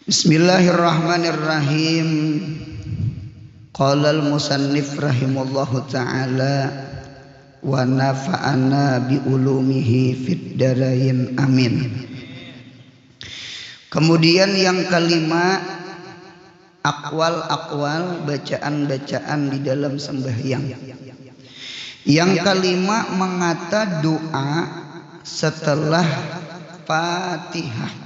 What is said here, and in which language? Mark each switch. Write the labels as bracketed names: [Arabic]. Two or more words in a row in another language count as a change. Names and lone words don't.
[Arabic] بسم الله الرحمن الرحيم. قال المصنف رحمه الله تعالى ونفعنا بعلومه في الدارين آمين. [Indonesian] Kemudian yang kelima, akwal-akwal, bacaan-bacaan di dalam sembahyang. Yang kelima, mengata doa setelah Fatihah.